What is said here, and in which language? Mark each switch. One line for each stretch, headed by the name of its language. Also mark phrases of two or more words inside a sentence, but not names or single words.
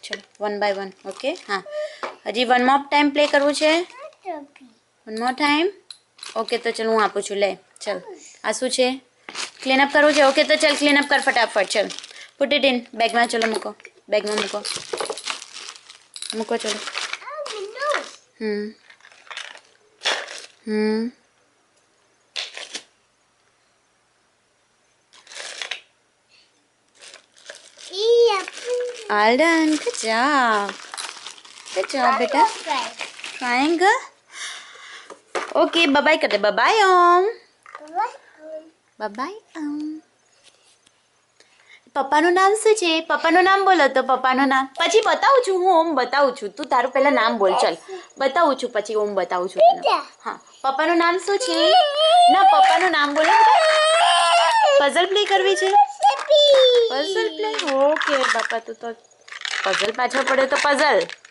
Gujarati: ચલો
English: one by one
Gujarati: ઓકે હા હજી
English: one more time play
Gujarati: કરવું છે
English: one more time
Gujarati: ઓકે તો ચલ હું આપું છું લે ચલ આ શું છે
English: clean up
Gujarati: કરવું છે ઓકે તો ચલ
English: clean up
Gujarati: કર ફટાફટ ચલ
English: put it in
Gujarati: બેગમાં ચલો મૂકો બેગમાં મૂકો મૂકો ચલો
English: All done. Good job. Good job, beta. Triangle. Okay, bye bye karte. Bye bye om. Bye bye om.
Gujarati: પપ્પાનું નામ શું છે પપ્પાનું નામ બોલો તો પપ્પાનું નામ પછી બતાવું છું હું ઓમ બતાવું છું તું તારું પહેલા નામ બોલ ચલ બતાવું છું પછી ઓમ બતાવું છું તને હા પપ્પાનું નામ શું છે ના પપ્પાનું નામ બોલો
English: puzzle play
Gujarati: કરવી છે
English: puzzle play
Gujarati: ઓકે બાપા તું તો પઝલ પાછળ પડે તો પઝલ